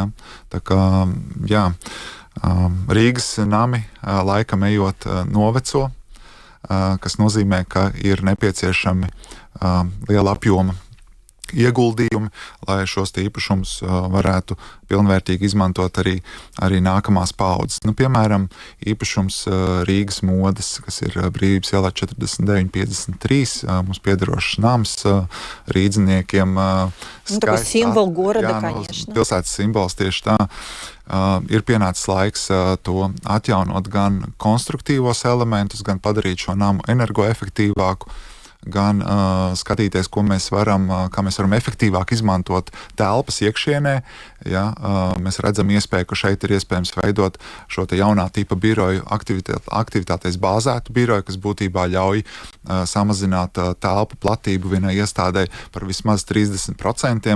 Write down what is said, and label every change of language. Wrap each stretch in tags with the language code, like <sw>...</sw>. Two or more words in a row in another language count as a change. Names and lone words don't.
<lv>Tā kā, Rīgas nami laikam ejot noveco, kas nozīmē, ka ir nepieciešami liela apjoma ieguldījumi, lai šos īpašumus varētu pilnvērtīgi izmantot arī nākamās paaudzes. Piemēram, īpašums Rīgas modes, kas ir Brīvības ielā 4953, mums piederošs nams rīdziniekiem.</lv> <ru>Такой символ города, конечно.</ru> <lv>Pilsētas simbols tieši tā. Ir pienācis laiks to atjaunot, gan konstruktīvos elementus, gan padarīt šo namu energoefektīvāku, gan skatīties, kā mēs varam efektīvāk izmantot telpas iekšienē. Ja, mēs redzam iespēju, ka šeit ir iespējams veidot šo jaunā tipa biroju aktivitātēs bāzētu biroju, kas būtībā ļauj samazināt telpu platību vienai iestādei par vismaz 30%.</lv>